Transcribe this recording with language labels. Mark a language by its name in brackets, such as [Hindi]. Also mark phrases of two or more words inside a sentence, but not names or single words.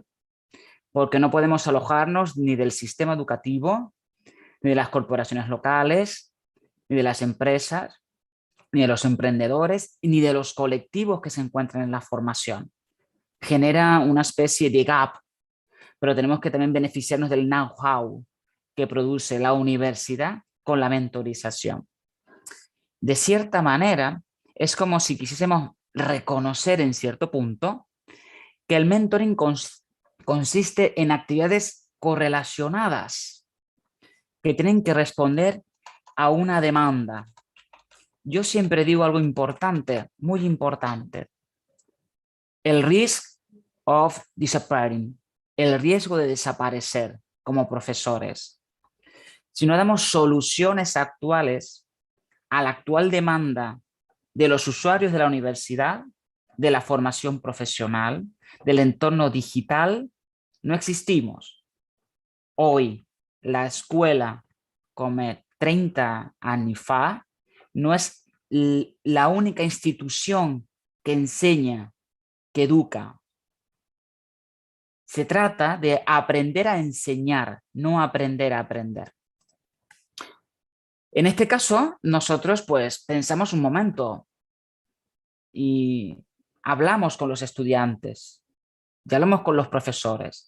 [Spanish] Porque no podemos alojarnos ni del sistema educativo, ni de las corporaciones locales, ni de las empresas, ni de los emprendedores, ni de los colectivos que se encuentran en la formación. Genera una especie de gap, pero tenemos que también beneficiarnos del know-how que produce la universidad con la mentorización. De cierta manera, es como si quisiésemos reconocer en cierto punto que el mentoring consiste en actividades correlacionadas que tienen que responder a una demanda. Yo siempre digo algo importante, muy importante. [English] El risk of disappearing, [Spanish] el riesgo de desaparecer como profesores. Si no damos soluciones actuales a la actual demanda de los usuarios de la universidad, de la formación profesional, del entorno digital, no existimos. Hoy, la escuela, [Italian] come 30 anni fa, [Spanish] no es la única institución que enseña, que educa. Se trata de aprender a enseñar, no aprender a aprender. En este caso, nosotros pues pensamos un momento y hablamos con los estudiantes, y hablamos con los profesores.